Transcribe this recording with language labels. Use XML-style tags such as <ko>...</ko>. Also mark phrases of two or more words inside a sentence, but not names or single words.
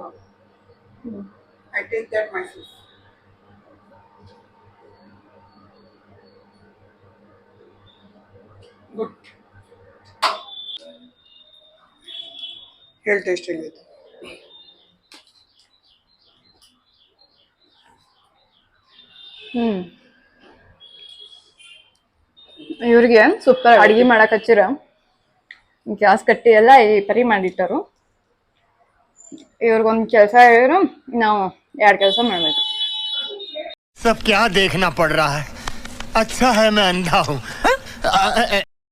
<en>I take that myself. Good. Health tasting it.</en> <kn>ಇವ್ರಿಗೆ ಸೂಪರ್ ಅಡಿಗೆ ಮಾಡಕ್ ಹಚ್ಚಿರ ಗ್ಯಾಸ್ ಕಟ್ಟಿ ಎಲ್ಲ ಈ ಪರಿ ಮಾಡಿಟ್ಟರು. ಇವ್ರಿಗೊಂದ್ ಕೆಲಸ ಹೇಳಿದ್ರು ನಾವು 2 ಕೆಲಸ ಮಾಡ್ಬೇಕು.</kn> <hi>सब क्या देखना पड़ रहा है? अच्छा है मैं अंधा हूँ.</hi>